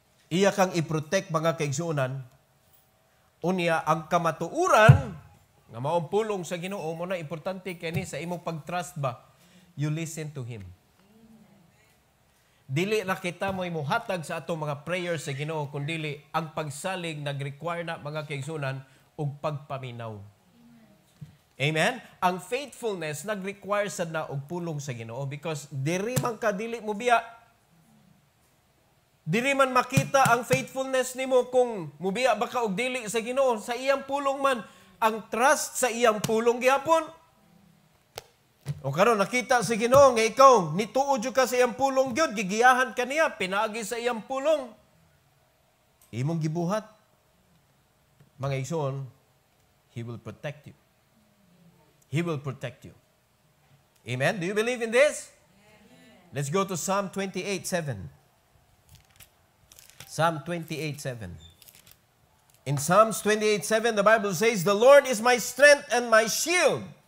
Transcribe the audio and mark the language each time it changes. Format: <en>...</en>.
<ceb>Iya kang i-protect mga kaigsuonan. Unya ang kamatuuran nga maong pulong sa Ginoo mo na importante kani sa imong pag-trust ba.</ceb> <en>You listen to Him.</en> <ceb>Dili na kita mo imuhatag sa atong mga prayers sa Ginoo kundi ang pagsalig nag-require na mga kaigsuonan og pagpaminaw. Amen? Ang faithfulness nag-require sad na og pulong sa Ginoo because diri man ka dili mo biya. Dili man makita ang faithfulness nimo kung mubiya ba ka og dili sa Ginoo. Sa iyang pulong man, ang trust sa iyang pulong gihapon. O karon nakita sa Ginoo nga ikaw nituod ka sa iyang pulong gyud, gigiyahan ka niya, pinaagi sa iyang pulong. Imong gibuhat. Mga igsoon,</ceb> <en>He will protect you. He will protect you. Amen? Do you believe in this? Let's go to Psalm 28:7. Psalm 28:7. In Psalms 28:7, the Bible says, "The Lord is my strength and my shield.</en>